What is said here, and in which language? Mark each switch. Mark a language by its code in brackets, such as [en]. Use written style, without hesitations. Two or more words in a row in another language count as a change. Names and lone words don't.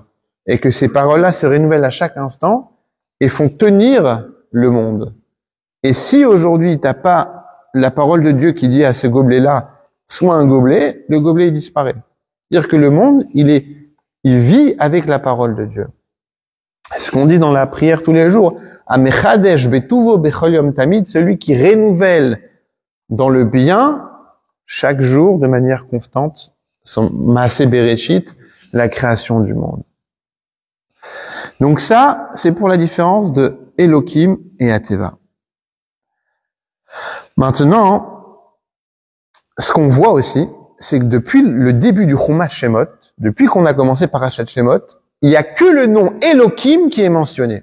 [fr] Et que ces paroles-là se renouvellent à chaque instant et font tenir le monde. Et si aujourd'hui, t'as pas la parole de Dieu qui dit à ce gobelet-là, sois un gobelet, le gobelet, il disparaît. C'est-à-dire que le monde, il vit avec la parole de Dieu. C'est ce qu'on dit dans la prière tous les jours. [he] המחדש בטובו בכל יום תמיד, [fr] celui qui renouvelle dans le bien, chaque jour, de manière constante, son [he] מעשה בראשית, [fr] la création du monde. Donc ça, c'est pour la différence de Elohim et Ateva. Maintenant, ce qu'on voit aussi, c'est que depuis le début du [he] חומש שמות, [fr] depuis qu'on a commencé par [he] פרשת שמות, [fr] il y a que le nom Elohim qui est mentionné.